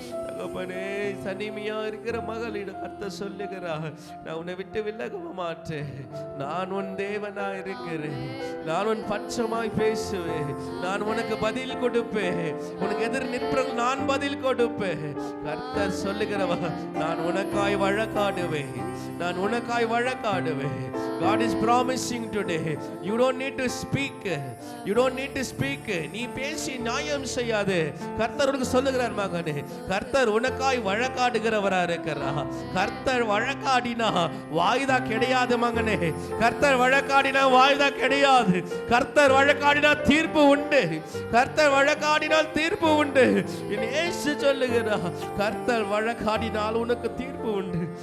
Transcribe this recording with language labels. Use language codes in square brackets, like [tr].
[ta] தகப்பனே, தனிமையா இருக்கிற மகளிடம் கர்த்தர் சொல்லுகிறார், நான் உன்னை விட்டு விலக மாட்டேன். நான் உன் தேவனா இருக்கிறேன். நான் உன் பட்சமாய் பேசுவேன். நான் உனக்கு பதில் கொடுப்பேன். உனக்கு எதிர் நிற்பவர்கள் நான் பதில் கொடுப்பேன். கர்த்தர் சொல்லுகிறவா, நான் உனக்காய் வழக்காடுவேன். நான் உனக்காய் வழக்காடுவேன். [en] God is promising today, you don't need to speak. You don't need to speak. [ta] நீ பேசி நியாயம் செய்யாது. கர்த்தர் உனக்கு சொல்லுகிறார் மகனே, கர்த்தர் உனக்காய் வழக்காடுகிறவரா இருக்கிறார். கர்த்தர் வழக்காடினா வாய்தா கிடையாது மகனே. கர்த்தர் வழக்காடினா வாய்தா கிடையாது. கர்த்தர் வழக்காடினா தீர்ப்பு உண்டு. கர்த்தர் வழக்காடினால் தீர்ப்பு உண்டு. இயேசு சொல்லுகிறார், கர்த்தர் வழக்காடினால் உனக்கு தீர்ப்பு உண்டு.